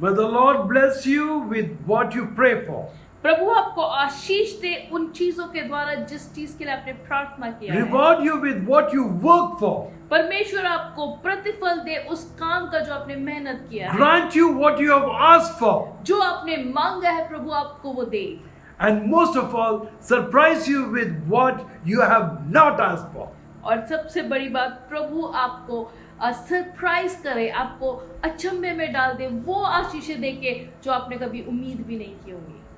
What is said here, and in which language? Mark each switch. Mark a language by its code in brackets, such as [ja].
[en] May the Lord bless you with what you pray for. [hi] प्रभु आपको आशीष दे उन चीजों के द्वारा जिस चीज के लिए आपने प्रार्थना किया है। [en] Reward you with what you work for. [hi] परमेश्वर आपको प्रतिफल दे उस काम का जो आपने मेहनत किया है। [en] Grant you what you have asked for. [hi] जो आपने मांगा है, प्रभु आपको वो दे। [en] And most of all, surprise you with what you have not asked for. [hi] और सबसे बड़ी बात, प्रभु आपको सरप्राइज करे, आपको अचंभे में डाल दे, वो आशीषें देके जो आपने कभी उम्मीद भी नहीं की होगी।